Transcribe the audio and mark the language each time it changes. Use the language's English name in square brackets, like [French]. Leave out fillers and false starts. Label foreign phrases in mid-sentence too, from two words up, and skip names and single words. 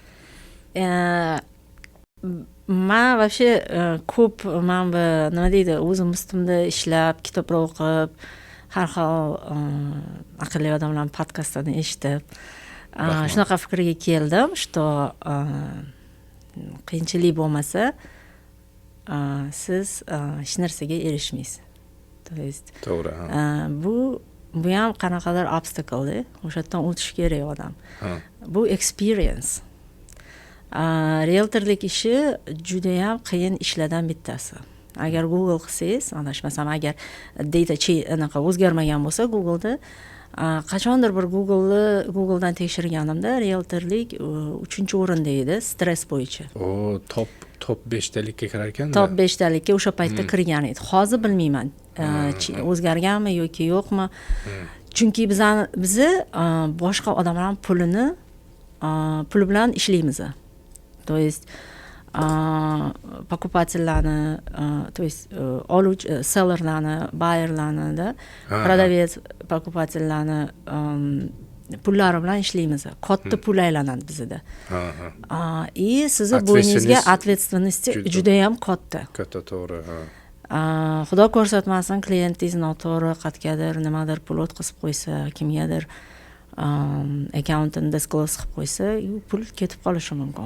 [Uzbek] Men вообще ko'p nima deydi, o'zim ustimda ishlab, kitoblar o'qib, har xil aqlli odamlarning podkastlarini eshitib, shunaqa fikrga keldim, что qiyinchilik bo'lmasa, siz hech narsaga erishmaysiz. [Russian] То есть [Uzbek] to'g'ri. Bu ham qanaqadir obstacle, o'sha yerdan o'tish kerak odam. Bu experience. Realtorlik ishi juda ham qiyin ishlardan bittasi. Agar Google qilsangiz, adashmasam, agar data anaqa o'zgarmagan bo'lsa Google'da, qachondir bir Google'dan tekshirganimda realtorlik 3-o'rinda edi, stress bo'yicha. Top 5talikka kirar ekan-da. Top 5talikka o'sha paytda kirgan edi. Hozir bilmayman, o'zgarganmi yoki yo'qmi. Chunki biz boshqa odamlarning puli bilan ishlaymiz. [Russian] То есть покупательlarni, то есть [Uzbek] sellerlarni, buyerlarni, [Russian] продавец, покупательlarni [Uzbek] pullari bilan ishlaymiz. Katta pul aylanadi bizda. И sizni bo'yningizga ответственность juda ham katta. Katta, to'g'ri. Xudo ko'rsatmasin, klientingiz noto'g'ri qatgadir nimadir pul o'tkazib qo'ysa, kimgadir accountini disclose qilib qo'ysa, pul ketib qolishi mumkin.